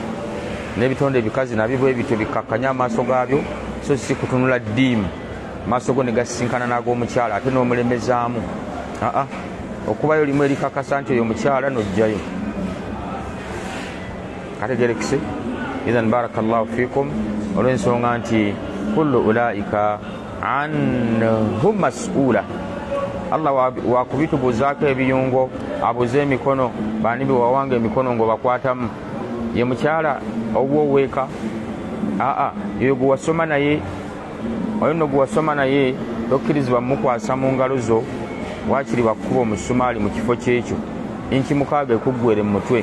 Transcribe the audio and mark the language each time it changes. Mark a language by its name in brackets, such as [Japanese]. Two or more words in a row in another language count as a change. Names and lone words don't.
[Ganda] N'ebitonde ebikazi nabyo bwe bityo bikakkanya amaaso gaabyo so si kutunula ddiimu maaso go ne gasisinkana n'ag'omukyala ate n'omulemezaamu. Okubayo limu erikakasa nti oyo omukyala n'ojjayo. Kategerekese? [Arabic] إذن بارك الله فيكم, [Ganda] olw'ensonga nti [Arabic] كل أولئك عنهم مسؤولا. [Ganda] Allah wakubitubuuzaako ebiyungo, abuuze emikono, baani bewawanga emikono ng'obakwatamu. Ye mukyala ow'oweeka? Oyo gwe wasoma naye, oyo nno gwe wasoma naye tokkirizibwa mukwasa mu ngalo zo, waakiri bakuba omusumaali mu kifo kyekyo inki 6 ekuggwere mu mutwe.